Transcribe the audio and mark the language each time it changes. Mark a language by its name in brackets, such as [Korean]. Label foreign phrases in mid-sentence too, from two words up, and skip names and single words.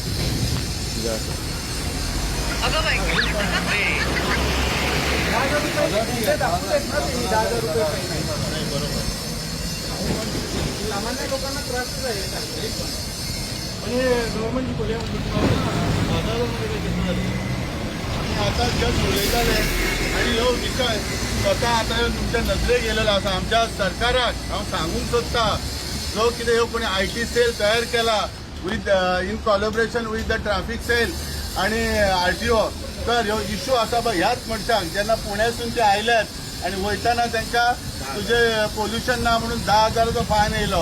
[Marathi] सामान्य लोकांना त्रासच आहे. [Konkani] आणि गव्हर्नमेंटची खोली आणि आता जग उलयताले आणि ह्यो विषय स्वतः आता तुमच्या नजरे गेलेला असा. आमच्या सरकाराक हांव सांगूंक सोदता, जो कितें ह्यो कोणी IT सेल तयार केला [English] with in collaboration with the traffic cell [Konkani] आणि RTO, तर ह्यो इश्यू असा बघ. ह्याच मनशांक जेन्ना पुण्यासून ते आयल्यात आणि वयताना तांकां तुजे पोल्युशन ना म्हणून 10,000चो फायन येयलो.